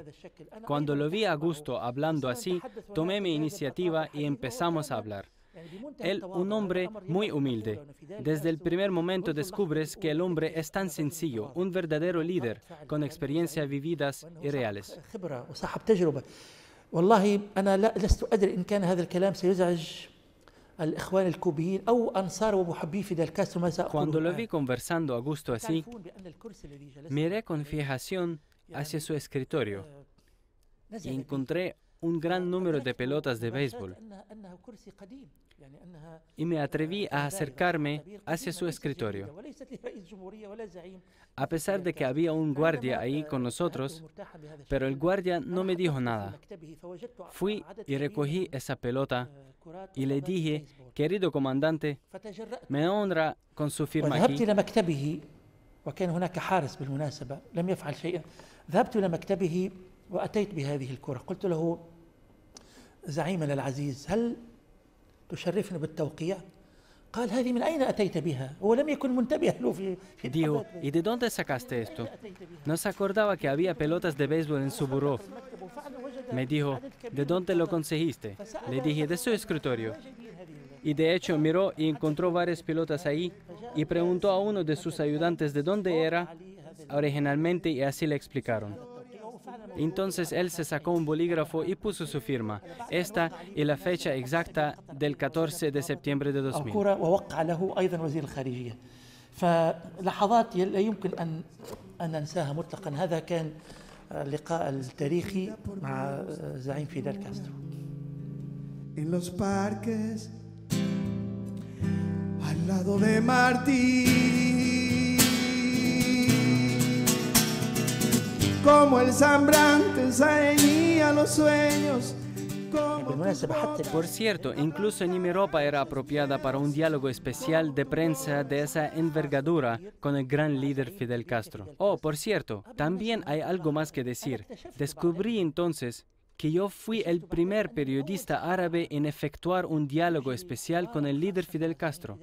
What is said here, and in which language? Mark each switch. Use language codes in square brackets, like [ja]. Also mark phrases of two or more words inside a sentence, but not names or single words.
[es] Cuando lo vi a gusto hablando así, tomé mi iniciativa y empezamos a hablar. Él, un hombre muy humilde. Desde el primer momento descubres que el hombre es tan sencillo, un verdadero líder, con experiencias vividas y reales. [ar] والله أنا لست أدري إن كان هذا الكلام سيزعج الإخوان الكوبيين أو أنصار ومحبي فيدel Castro ما سأقوله. [es] Cuando lo vi conversando a gusto así, miré con fijación hacia su escritorio y encontré un gran número de pelotas de béisbol, y me atreví a acercarme hacia su escritorio. A pesar de que había un guardia ahí con nosotros, pero el guardia no me dijo nada. Fui y recogí esa pelota y le dije: querido comandante, me honra con su firma aquí. [ar] وكان هناك حارس بالمناسبة لم يفعل شيئا. ذهبت إلى مكتبه وأتيت بهذه الكرة. قلت له: زعيمنا العزيز، هل تشرفنا بالتوقيع؟ قال: هذه من أين أتيت بها؟ هو لم يكن منتبها له في [es] Dijo: ¿y de dónde sacaste esto? No se acordaba que había pelotas de béisbol en su buró. Me dijo: ¿de dónde lo conseguiste? Le dije: de su escritorio. Y de hecho miró y encontró varias pelotas ahí, y preguntó a uno de sus ayudantes de dónde era originalmente, y así le explicaron. Entonces él se sacó un bolígrafo y puso su firma, esta y la fecha exacta del 14 de septiembre de 2000. [ar] ووقع له أيضا وزير الخارجية. فلحظات لا يمكن أن ننساها مطلقا. هذا كان اللقاء التاريخي مع زعيم فيدel Castro. [es] En los parques, al lado de Martí, como el sembrante ensaña los sueños. [ar] بالمناسبة حتى [es] Por cierto, incluso ni mi ropa era apropiada para un diálogo especial de prensa de esa envergadura con el gran líder Fidel Castro. Oh, por cierto, también hay algo más que decir. Descubrí entonces que yo fui el primer periodista árabe en efectuar un diálogo especial con el líder Fidel Castro.